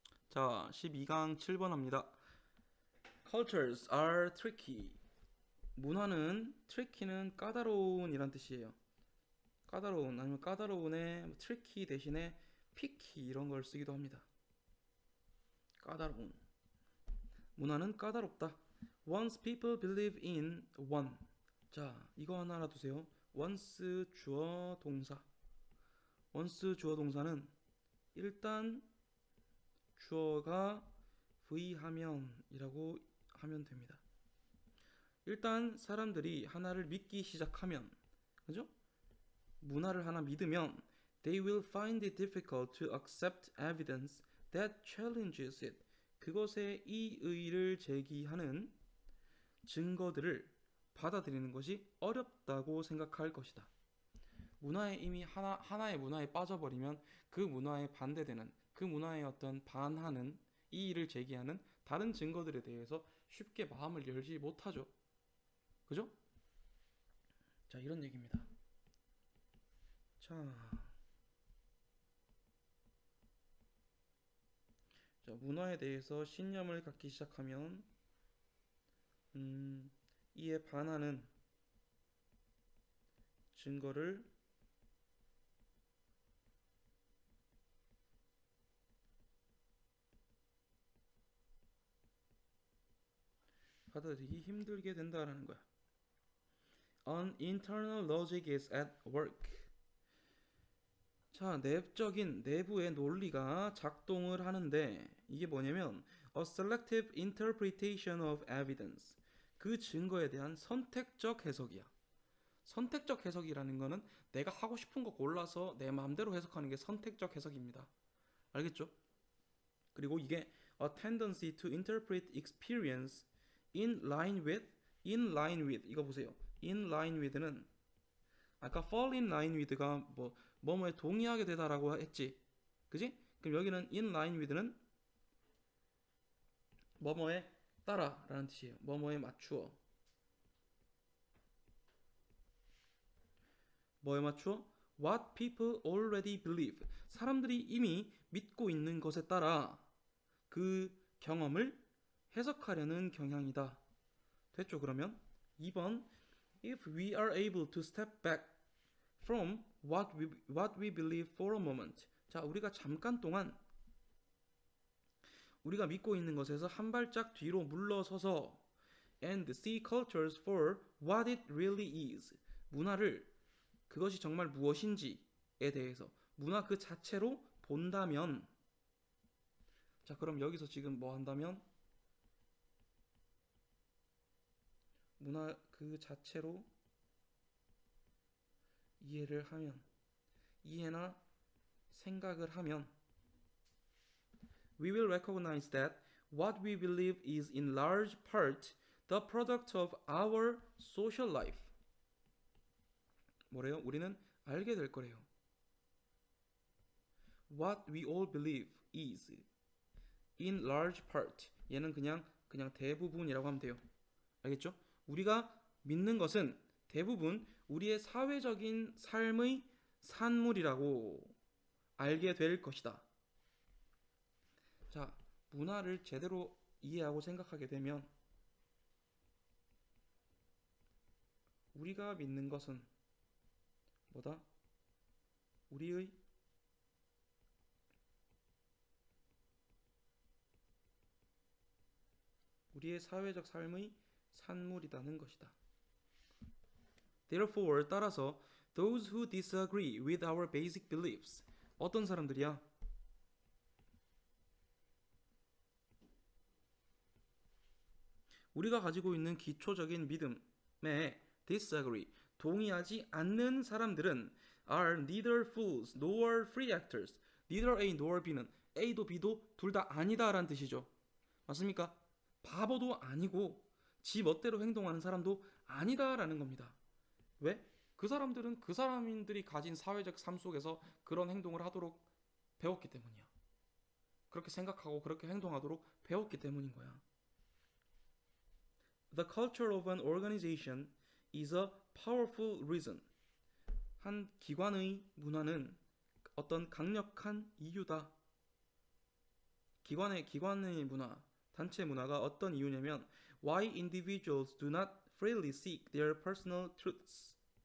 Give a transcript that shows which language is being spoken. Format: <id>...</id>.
<ko>자, 12강 7번 합니다.</ko> <en>Cultures are tricky.</en> <ko>문화는 tricky는 까다로운 이란 뜻이에요. 까다로운 아니면 까다로운에 tricky 대신에 picky 이런 걸 쓰기도 합니다. 까다로운. 문화는 까다롭다.</ko> <en>Once people believe in one.</en> <ko>자, 이거 하나 알아두세요. once 주어 동사. once 주어 동사는 일단 주어가 V하면이라고 하면 됩니다. 일단 사람들이 하나를 믿기 시작하면, 그죠? 문화를 하나 믿으면</ko> <en>they will find it difficult to accept evidence that challenges it.</en> <ko>그것에 이의를 제기하는 증거들을 받아들이는 것이 어렵다고 생각할 것이다. 문화에 이미 하나의 문화에 빠져버리면 그 문화에 반대되는, 그 문화에 어떤 반하는 이의를 제기하는 다른 증거들에 대해서 쉽게 마음을 열지 못하죠. 그죠? 자, 이런 얘기입니다. 자, 문화에 대해서 신념을 갖기 시작하면 이에 반하는 증거를 받아들이기 힘들게 된다라는 거야.</ko> <en>An internal logic is at work.</en> <ko>자, 내부의 논리가 작동을 하는데 이게 뭐냐면</ko> <en>a selective interpretation of evidence.</en> <ko>그 증거에 대한 선택적 해석이야. 선택적 해석이라는 거는 내가 하고 싶은 거 골라서 내 마음대로 해석하는 게 선택적 해석입니다. 알겠죠? 그리고 이게</ko> <en>a tendency to interpret experience in line with</en> <ko>이거 보세요. in line with는 아까 fall in line with가 뭐뭐에 동의하게 되다라고 했지. 그지? 그럼 여기는 in line with는 뭐뭐에 따라라는 뜻이에요. 뭐뭐에 맞추어. 뭐에 맞추어?</ko> <en>What people already believe.</en> <ko>사람들이 이미 믿고 있는 것에 따라 그 경험을 해석하려는 경향이다. 됐죠? 그러면 2번</ko> <en>If we are able to step back from what we believe for a moment.</en> <ko>자, 우리가 잠깐 동안 우리가 믿고 있는 것에서 한 발짝 뒤로 물러서서</ko> <en>and see cultures for what it really is.</en> <ko>문화를 그것이 정말 무엇인지에 대해서 문화 그 자체로 본다면 자, 그럼 여기서 지금 뭐 한다면 문화 그 자체로 이해를 하면 이해나 생각을 하면</ko> <en>we will recognize that what we believe is in large part the product of our social life.</en> <ko>뭐래요? 우리는 알게 될 거래요.</ko> <en>What we all believe is in large part.</en> <ko>얘는 그냥 대부분이라고 하면 돼요. 알겠죠? 우리가 믿는 것은 대부분 우리의 사회적인 삶의 산물이라고 알게 될 것이다. 자, 문화를 제대로 이해하고 생각하게 되면 우리가 믿는 것은 뭐다? 우리의 사회적 삶의 산물이라는 것이다.</ko> <en>Therefore,</en> <ko>따라서</ko> <en>those who disagree with our basic beliefs.</en> <ko>어떤 사람들이야? 우리가 가지고 있는 기초적인 믿음에 disagree. 동의하지 않는 사람들은</ko> <en>are neither fools nor free actors.</en> <ko>neither A nor B는 A도 B도 둘 다 아니다라는 뜻이죠. 맞습니까? 바보도 아니고 지 멋대로 행동하는 사람도 아니다라는 겁니다. 왜? 그 사람들은 그 사람들이 가진 사회적 삶 속에서 그런 행동을 하도록 배웠기 때문이야. 그렇게 생각하고 그렇게 행동하도록 배웠기 때문인 거야.</ko> <en>The culture of an organization is a powerful reason.</en> <ko>한 기관의 문화는 어떤 강력한 이유다. 기관의 문화, 단체 문화가 어떤 이유냐면</ko> <en>why individuals do not freely seek their personal truths.</en>